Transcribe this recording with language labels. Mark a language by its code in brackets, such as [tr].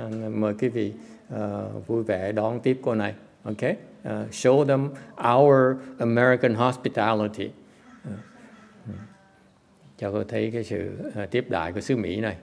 [vi] Mời quý vị vui vẻ đón tiếp cô này. [en] Okay, show them our American hospitality. [vi] Cho cô thấy cái sự tiếp đãi của xứ Mỹ này.